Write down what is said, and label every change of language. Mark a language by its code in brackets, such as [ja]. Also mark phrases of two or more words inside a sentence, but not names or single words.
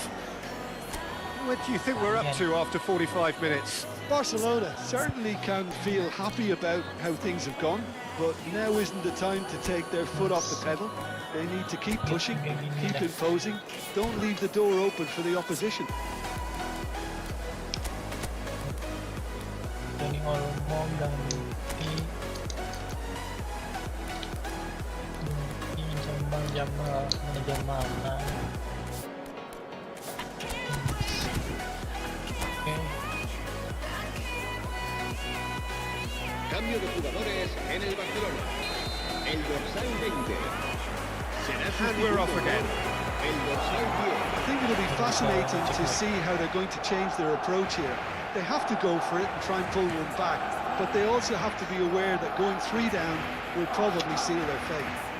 [en] What do you think we're up to after 45 minutes? Barcelona certainly can feel happy about how things have gone, but now isn't the time to take their foot off the pedal. They need to keep pushing, keep imposing, don't leave the door open for the opposition. [id] Ini ngomong ganti Jamal mana [es] Cambio de jugadores en el Barcelona. El dorsal 20. [en] And we're off again. [es] El dorsal 10. [en] I think it'll be fascinating to see how they're going to change their approach here. They have to go for it and try and pull one back, but they also have to be aware that going 3 down will probably seal their fate.